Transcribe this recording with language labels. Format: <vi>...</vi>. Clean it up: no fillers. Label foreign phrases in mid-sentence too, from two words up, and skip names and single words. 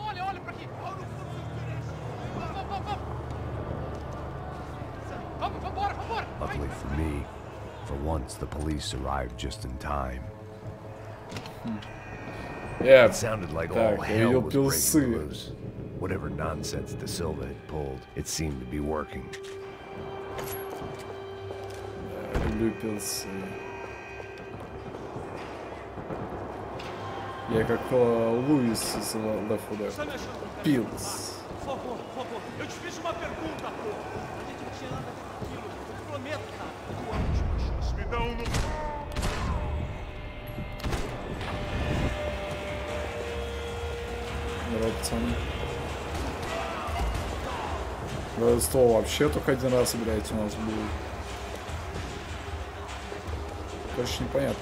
<en>Luckily for me, for once the police arrived just in time. Yeah, it sounded like all hell was breaking loose. Whatever nonsense De Silva had pulled, it seemed to be working.</en> <ru>Я как Луис из Left 4 Dead. Пилс.</ru> <pt>Eu te fiz uma pergunta, pô. A gente não tinha nada daquilo. Eu te prometo, cara. Tua última chance. Me dá no...</pt> <ru>Здорово, пацаны. Рождество вообще только один раз, блядь, у нас будет. Короче, непонятно.</ru>